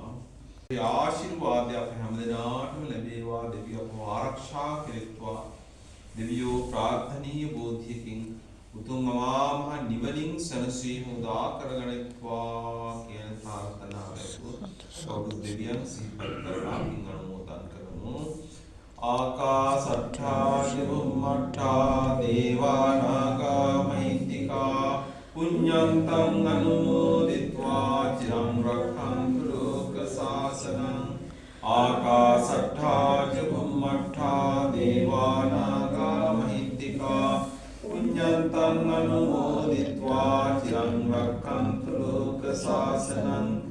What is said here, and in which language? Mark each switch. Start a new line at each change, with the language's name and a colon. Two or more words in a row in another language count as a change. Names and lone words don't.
Sinhala: ඒ ආශිර්වාදය අප හැමදෙනාටම ලැබේවා. දෙවියෝ අපව ආරක්ෂා කෙරෙත්වා. දෙවියෝ ප්‍රාර්ථනීය බෝධියකින් උතුම් මම නිවනින් සනසීම උදා කරගනිත්වා කියන ප්‍රාර්ථනාවයි. සෞදු දෙවියන් සිහිපත් කරලා අනුමෝදන් කරමු.
Pali: ආකාසට්ඨා චුම්මට්ඨා දේවා නාග මහිත්‍තිකා පුඤ්ඤන්තං අනුමෝදිत्वा චිරං රක්ඛන්තු ලෝක සාසනං. ආකාසට්ඨා චුම්මට්ඨා දේවා නාග මහිත්‍තිකා පුඤ්ඤන්තං අනුමෝදිत्वा චිරං රක්ඛන්තු ලෝක සාසනං.